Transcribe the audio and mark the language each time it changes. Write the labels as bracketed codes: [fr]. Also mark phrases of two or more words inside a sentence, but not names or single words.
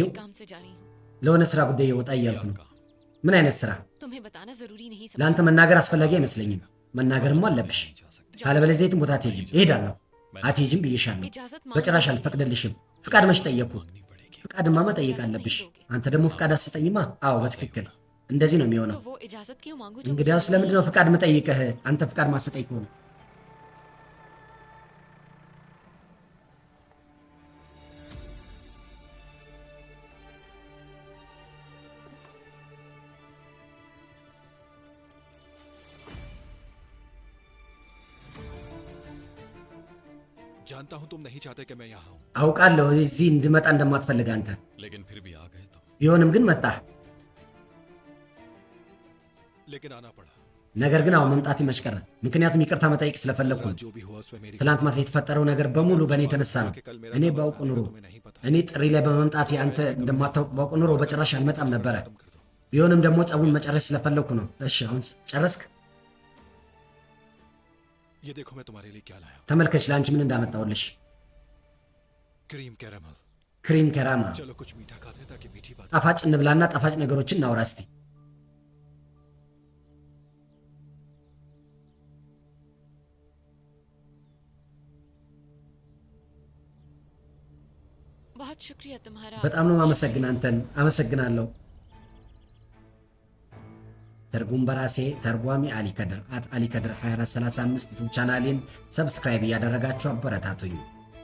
[hi] काम से जा रही हूँ। [am] ለሆነ ስራ ጉዳይ የወጣ እያልኩ ነው። ምን አይነት ስራ? [hi] तुम्हें बताना जरूरी नहीं [am] ለአንተ መናገር አስፈላጊ አይመስለኝም። መናገርም አለብሽ። ካለበለዚያ የትም ቦታ አትሄጂም። እሄዳለሁ። አትሄጂም ብዬሻለሁ። በጭራሽ አልፈቅድልሽም። ፍቃድ መች ጠየቅኩ? ፍቃድማ መጠየቅ አለብሽ። አንተ ደግሞ ፍቃድ አትሰጠኝማ? አዎ በትክክል እንደዚህ ነው የሚሆነው። [hi] तो वो इजाजत क्यों मांगू जो [am] እንግዲያውስ ለምንድን ነው ፍቃድ መጠይቅህ? አንተ ፍቃድ ማሰጠኝ ከሆነ [hi] जानता हूं तुम नहीं चाहते कि मैं यहाँ हूं, [am] አውቃለሁ እዚህ እንድመጣ እንደማትፈልግ አንተ። [hi] लेकिन फिर भी आ गए तुम। [am] ቢሆንም ግን መጣህ። [hi] लेकिन आना पड़ा। [am] ነገር ግን አሁን መምጣት መች ቀረ? ምክንያቱም ይቅርታ መጠየቅ ስለፈለግኩ ነው። [hi] जो भी हुआ उसमें मेरी [am] ትላንት ማታ የተፈጠረው ነገር በሙሉ በእኔ የተነሳ ነው። እኔ ባውቅ ኑሮ እኔ ጥሪ ላይ በመምጣት አንተ እንደማታውቅ ባውቅ ኑሮ በጭራሽ አልመጣም ነበረ። ቢሆንም ደግሞ ጸቡን መጨረስ ስለፈለግኩ ነው። እሺ አሁን ጨረስክ? [hi] ये देखो मैं तुम्हारे लिए क्या लाया हूं। [am] ተመልከች ለአንቺ ምን እንዳመጣውልሽ። [en] cream caramel. cream caramel። [hi] चलो कुछ मीठा खाते हैं ताकि मीठी बात। [am] ጣፋጭ እንብላና ጣፋጭ ነገሮችን እናውራ እስቲ። [hi] बहुत शुक्रिया तुम्हारा। [am] በጣም ነው ማመሰግን አንተን አመሰግናለሁ። ትርጉም በራሴ ተርጓሚ አሊ ከድር @አሊ ከድር 2435 ዩቲዩብ ቻናሌን ሰብስክራይብ እያደረጋችሁ አበረታቱኝ።